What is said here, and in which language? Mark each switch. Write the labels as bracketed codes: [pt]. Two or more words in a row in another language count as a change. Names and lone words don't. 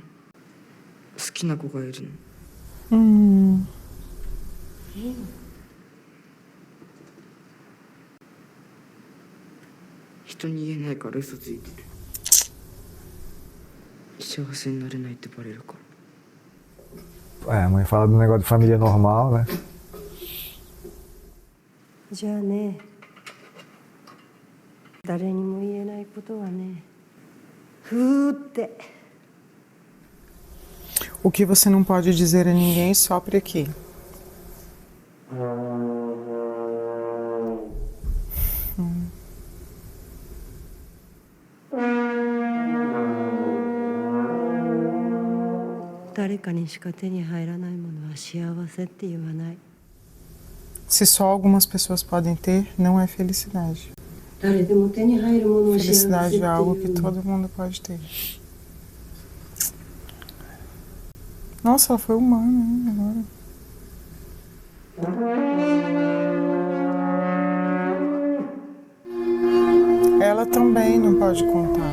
[ja] 好きな子がいるの。いいの？人に言えないから嘘ついてる。幸せになれないってバレるから。 [pt] É, a mãe fala do negócio de família normal, né? [ja] じゃあね、誰にも言えないことはね、ふーって。 [pt] O que você não pode dizer a ninguém, sopre aqui. Hum. [ja] 誰かにしか手に入らないものは幸せって言わない。 [pt] Se só algumas pessoas podem ter, não é felicidade. [ja] 誰でも手に入るものを幸せって言う。 [pt] Felicidade é algo que todo mundo pode ter. Nossa, ela foi humana, hein, agora. Ela também não pode contar.